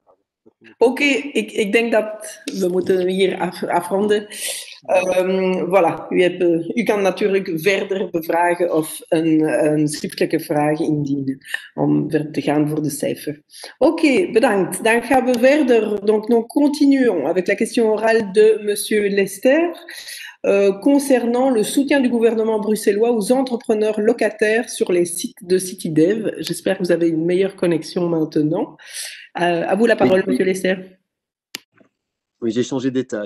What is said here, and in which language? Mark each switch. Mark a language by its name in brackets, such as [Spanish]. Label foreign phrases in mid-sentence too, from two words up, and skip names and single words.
[Dutch] Oké, ik denk dat we moeten hier afronden. Voilà, u kan natuurlijk verder bevragen of een schriftelijke vraag indienen om verder te gaan voor de cijfer. Oké, bedankt. Dan gaan we verder. [French] Donc, nous continuons avec la question orale de Monsieur Lester concernant le soutien du gouvernement bruxellois aux entrepreneurs locataires sur les sites de CityDev. J'espère que vous avez une meilleure connexion maintenant. À vous la parole, Monsieur Lester. Oui, j'ai changé d'étage.